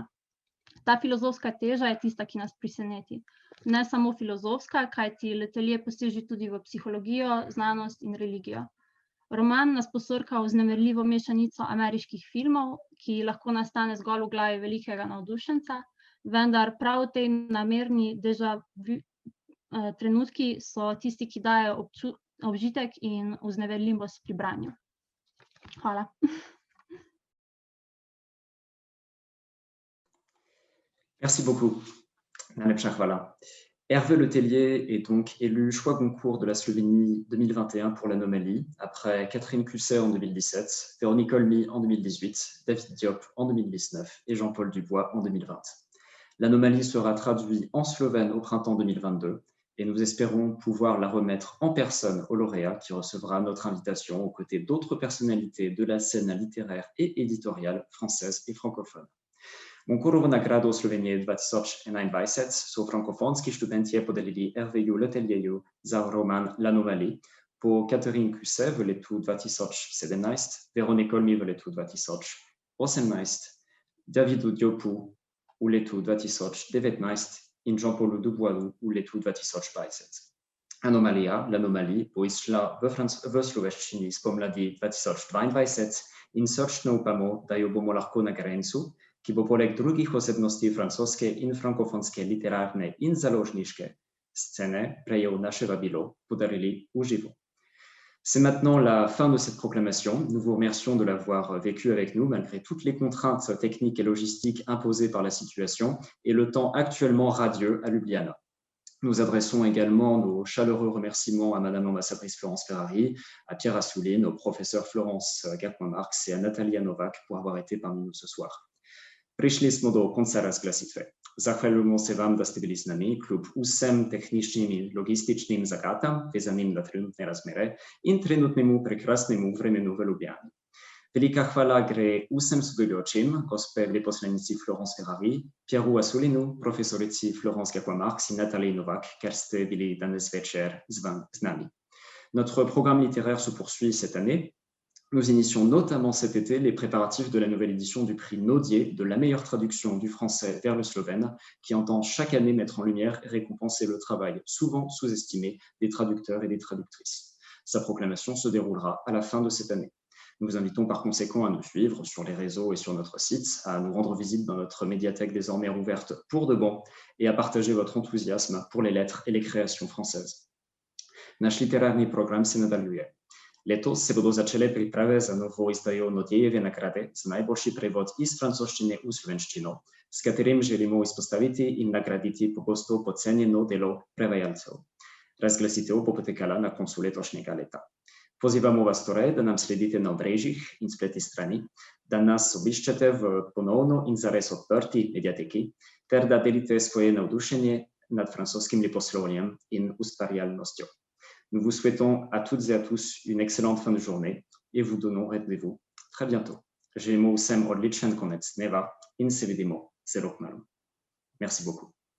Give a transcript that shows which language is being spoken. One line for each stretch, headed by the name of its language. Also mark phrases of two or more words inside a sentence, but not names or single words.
Slovenian: Ta filozofska teža je tista, ki nas preseneti. Ne samo filozofska, kajti Letellier poseže tudi v psihologijo, znanost in religijo. Roman nas posurka v vznemirljivo mešanico ameriških filmov, ki lahko nastane zgolj v glavi velikega navdušenca, vendar prav v tej namerni
French: déjà vu
Slovenian: trenutki so tisti, ki dajo obžitek in vznemirljivost pri branju. Hvala.
French: Merci beaucoup.
Slovenian: Najlepša hvala.
French: Hervé Letellier est donc élu choix Goncourt de la Slovénie 2021 pour l'Anomalie, après Catherine Cusset en 2017, Véronique Olmy en 2018, David Diop en 2019 et Jean-Paul Dubois en 2020. L'Anomalie sera traduite en slovène au printemps 2022 et nous espérons pouvoir la remettre en personne au lauréat qui recevra notre invitation aux côtés d'autres personnalités de la scène littéraire et éditoriale française et francophone.
Slovenian: Goncourtovu nagradu Slovenije 2021 so frankofonski študentje podelili Hervéju Letellieru za roman L'Anomalie, po Catherine Cusset v letu 2017, Véronique Olmy v letu 2018, Davidu Diopu v letu 2019 in Jean-Paulu Duboisu v letu 2020. Anomalia, L'Anomalie, bo izšla v slovenščini spomladi 2022 in sočno upamo, da jo bomo lahko na Grencu, ki bo poleg drugih osebnosti francoske in frankofonske literarne in založniške scène prejel naše vabilo, podarili v živo.
French: C'est maintenant la fin de cette proclamation. Nous vous remercions de l'avoir vécu avec nous malgré toutes les contraintes techniques et logistiques imposées par la situation et le temps actuellement radieux à Ljubljana. Nous adressons également nos chaleureux remerciements à Madame l'ambassadrice Florence Ferrari, à Pierre Assouline, au professeur Florence Gatman-Marx et à Natalia Novak pour avoir été parmi nous ce soir.
Slovenian: Prišli smo do konca razglasitve. Zahvaljujemo se vam, da ste bili z nami, kljub vsem tehničnim in logističnim zagatam, vezanim na trenutne razmere in trenutnemu prekrasnemu vremenu v Ljubljani. Velika hvala gre vsem sodelujočim, gospe veleposlanici Florence Ferrari, Pierru Assoulinu, profesorici Florence Gatman-Marx in Natalie Novak, ker ste bili danes večer z nami.
French: Notre programme littéraire se poursuit cette année. Nous initions notamment cet été les préparatifs de la nouvelle édition du prix Naudier de la meilleure traduction du français vers le slovène, qui entend chaque année mettre en lumière et récompenser le travail souvent sous-estimé des traducteurs et des traductrices. Sa proclamation se déroulera à la fin de cette année. Nous vous invitons par conséquent à nous suivre sur les réseaux et sur notre site, à nous rendre visite dans notre médiathèque désormais rouverte pour de bon et à partager votre enthousiasme pour les lettres et les créations françaises.
Slovenian: Naš literárny program se nadaljuje. Letos se bodo začele priprave za novo izdajo Naudijeve nagrade za najboljši prevod iz francoščine v slovenščino, s katerim želimo izpostaviti in nagraditi pogosto podcenjeno delo prevajalcev. Razglasitev bo potekala na koncu letošnjega leta. Pozivamo vas torej, da nam sledite na omrežjih in spletni strani, da nas obiščete v ponovno in zares odprti mediateki, ter da delite svoje navdušenje nad francoskim leposlovjem in ustvarjalnostjo.
French: Nous vous souhaitons à toutes et à tous une excellente fin de journée et vous donnons rendez-vous très bientôt.
Slovenian: Želimo vsem odličen konec dneva in se vidimo zelo kmalu.
French: Merci beaucoup.